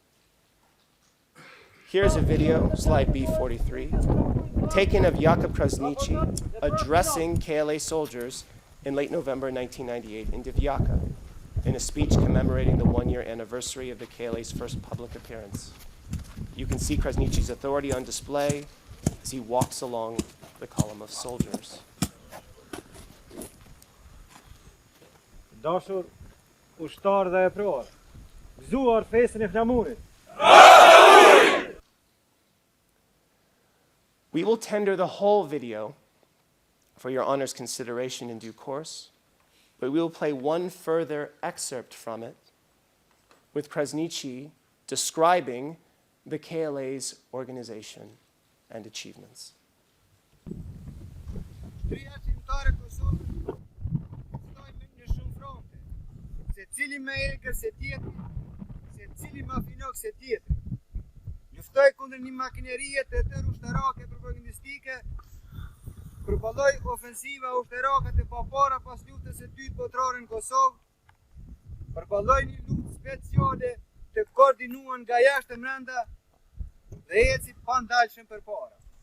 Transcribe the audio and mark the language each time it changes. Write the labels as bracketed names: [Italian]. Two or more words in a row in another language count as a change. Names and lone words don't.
[English] Here's a video, slide B43, taken of Jakub Krasniqi addressing KLA soldiers in late November 1998 in Divjaka, in a speech commemorating the one-year anniversary of the KLA's first public appearance. You can see Krasniqi's authority on display as he walks along the column of soldiers. [Albanian] Dashur ushtar dhe e pror, gëzuar fesën e flamurit. [English] We will tender the whole video for your honor's consideration in due course, but we will play one further excerpt from it with Krasniqi describing the KLA's organization and achievements. [Albanian] Cili më egër se tjetri, se cili më finok se tjetri. Luftoj kundër një makinerie të tërë ushtarake propagandistike, përballoj ofensiva ushtarake të papara pas luftës së dytë botërore në Kosovë, përballoj një luftë speciale të koordinuar nga jashtë e brenda dhe eci pandalshëm përpara.